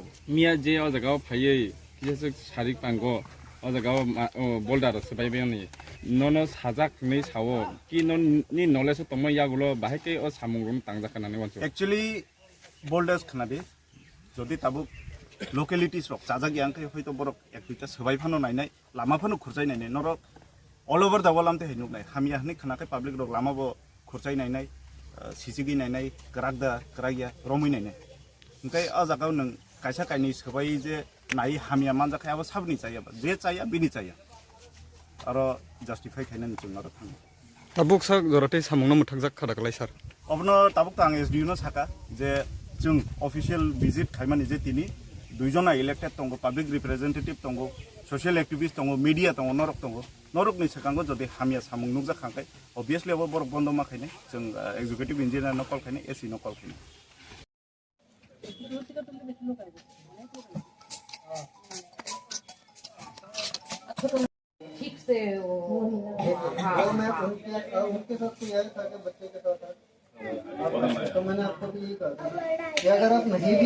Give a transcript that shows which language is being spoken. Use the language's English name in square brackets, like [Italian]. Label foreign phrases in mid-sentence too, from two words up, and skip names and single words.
[Bodo] मिया जे अ जागाव फायै जेसक सारिक पांगो अ जागाव बोल्डार सबायबे नि ननो साजाक नै सावो कि ननि नलेज तम यागुलो बाहायके अ सामुंगुन तांजाखानानै वानसो एक्चुअली बोल्डार्स खानादि जदि ताबु लकेलिटीज रक जाजागि आंखै हयतो बरक एक दुइटा सबायफानो नायनाय लामाफानो खुरजाय नायनाय नरक [English] all over the world [Bodo] आमते हैनुनाय हामिया हनै खानाखै पब्लिक रक लामाबो खुरजाय नायनाय सिसिगि नायनाय गरागदा गरागिया रमै नायनाय ओंखाय आ जागाव नों कायसा कायनि सबाय जे नाय हामिया मान जाखायाबो साबनि जायाबा जे जाया बिनि जाया आरो जस्टिफाई खायनानि जों आरो थाङो ताबुक सा जराते सामुंनो मुथाकजाक खादाकलाय सर अबनो ताबुक तां एसडिउ न साका जे जों [English] official visit [Bodo] खायमानि जे तिनि दुइजना इलेक्टेड दंगो [English] public representative [Bodo] दंगो [English] social activist [Bodo] दंगो मीडिया दंगो नरक नि सकांगो जदि हामिया सामुं नुक जाखांखाय ऑब्वियसली अब बर बन्द मा खायनाय जों [English] executive engineer [Bodo] न कल खायनाय एसि न कल खायनाय [Hindi] ठीक से वो मैं उनके साथ तो यही था कि बच्चे के साथ तो मैंने आपको भी यही कहा था कि अगर आप नहीं भी